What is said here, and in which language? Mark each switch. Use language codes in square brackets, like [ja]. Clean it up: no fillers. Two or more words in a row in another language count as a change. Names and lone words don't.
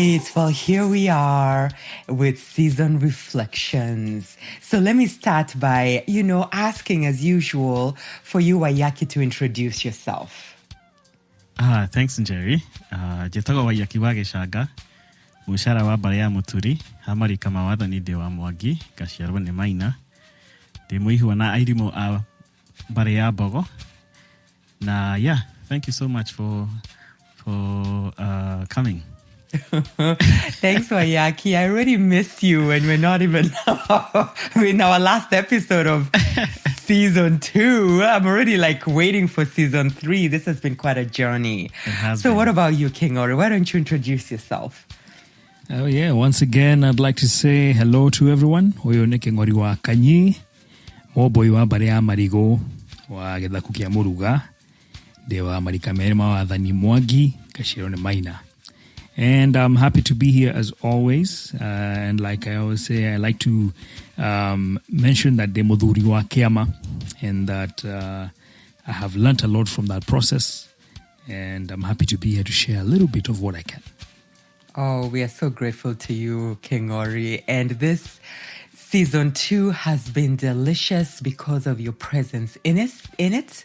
[en] Well, here we are with season reflections. So let me start by, asking as usual for you, Waiyaki, to introduce yourself. Thanks, Njeri. [ki] Jetago Waiyaki wa Gĩcanga, mũcara wa mbara ya mũturi, hamari kama wathani ndĩ wa Mwangi, gaciarwo nĩ Maina. Ndĩ mũihwa na airimo a mbara ya Mbogo. [en] Na thank you so much for coming. Thanks, Waiyaki. I already miss you when we're not even in our last episode of season 2. I'm already waiting for season 3. This has been quite a journey. So what about you, King Ori? Why don't you introduce yourself? Oh yeah, once again, I'd like to say hello to everyone. [ki] Oyo ne King Ori wa Kanyi, moboy wa bare ya Marigo, wa Githaku kia Muruga, de wa Marikamerema wa Thani Mwangi, gaciarwo nĩ Maina. [en] And I'm happy to be here as always. And like I always say, I like to mention that [ki] de muthuri wa kiama, [en] and that I have learnt a lot from that process. And I'm happy to be here to share a little bit of what I can. Oh, we are so grateful to you, King Ori. And this season 2 has been delicious because of your presence in it.